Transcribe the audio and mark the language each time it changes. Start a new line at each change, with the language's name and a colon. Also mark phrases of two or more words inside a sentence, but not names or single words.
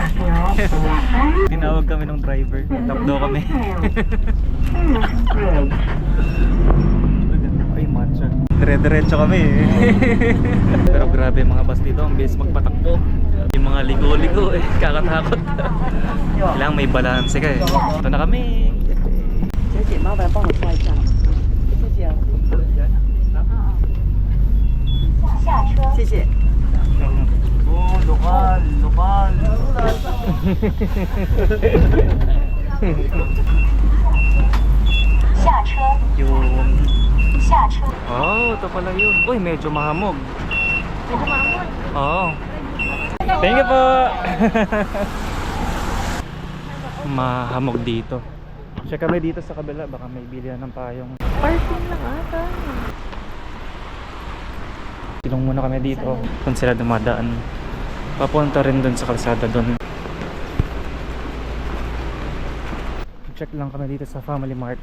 Filipino: Tinawag kami ng driver. Tap daw kami. Ay, matcha. Dire-diretso kami eh. Pero grabe mga bus dito, ang bilis magpatakbo. Yung mga ligo-ligo eh, kakatakot. Kailangan may balance ka eh. Ito na kami.
Chinese: 小姐，麻烦帮我刷一下，谢谢。谢谢。
Filipino: Lokal, lokal. Yun. Oh, ito pala yun. Uy, medyo mahamog. Medyo mahamog? Oo.
English: Thank you
Filipino: po. Mahamog dito. Check kami dito sa kabila, baka may bilihan ng payong. Parking lang ata. Tilong muna kami dito kung sila dumadaan. Papunta rin dun sa kalsada dun. Check lang kami dito sa Family Mart.